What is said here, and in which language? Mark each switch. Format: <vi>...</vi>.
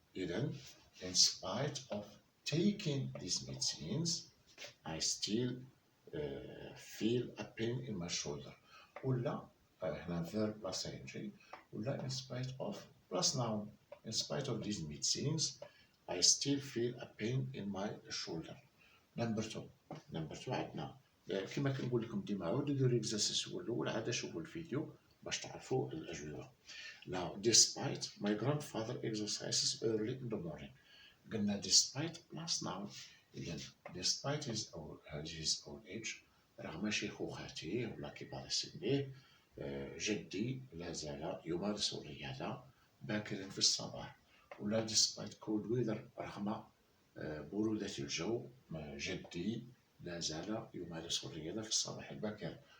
<ar>إذا</ar> <en>in spite of taking these medicines I still feel a pain in my shoulder.</en> <ar>ولا هنا</ar> <en>verb plus ing</en> <ar>ولا</ar> <en>in spite of plus noun in spite of these medicines I still feel a pain in my shoulder.</en> <ar>Number 2 عندنا كما كنقول لكم ديما عاودوا ديروا الاكزرسيس الاول عاد شوفوا الفيديو باش تعرفوا الأجوبة.</ar> <en>Now despite my grandfather exercises early in the morning.</en> <ar>قلنا</ar> <en>despite plus noun.</en> <ar>إذا</ar> <en>despite his old age</en> <ar>رغم شيخوخته ولا كبار سنه جدي لا زال يمارس الرياضة باكرا في الصباح. ولا</ar> <en>despite cold weather</en> <ar>رغم برودة الجو جدي لا زال يمارس الرياضة في الصباح الباكر.</ar>